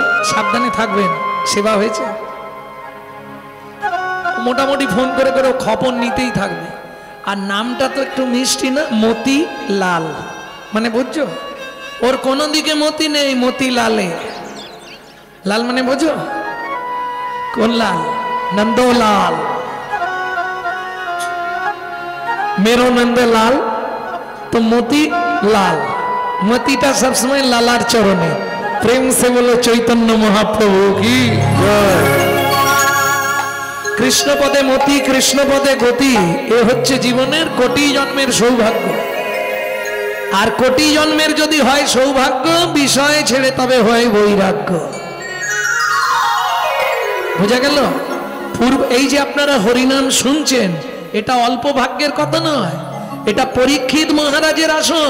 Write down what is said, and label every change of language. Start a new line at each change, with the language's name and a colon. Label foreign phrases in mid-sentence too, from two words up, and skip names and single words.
Bangla: সাবধানে থাকবেন, সেবা হয়েছে? মোটামুটি ফোন করে করে খবর নিতেই থাকবে। আর নামটা তো একটু মিষ্টি না, মতি লাল, মানে বুঝছো? ওর কোনো দিকে মতি নেই, মতি লালে। লাল মানে বুঝো কোন লাল? নন্দলাল,
Hindi: मेरो नंद लाल।
Bangla: তো মোতি লাল, মোতিটা সব সময় লালার চরণে।
Hindi: प्रेम से बोलो चैतन्य महाप्रभु की जय।
Bangla: কৃষ্ণ পদে মোতি, কৃষ্ণ পদে গতি, এ হচ্ছে জীবনের কোটি জন্মের সৌভাগ্য। আর কোটি জন্মের যদি হয় সৌভাগ্য, বিষয় ছেড়ে তবে হয় বৈরাগ্য। বুঝা গেল? পূর্ব এই যে আপনারা হরিনাম শুনছেন, এটা অল্প ভাগ্যের কথা নয়, এটা পরীক্ষিত মহারাজের আসন।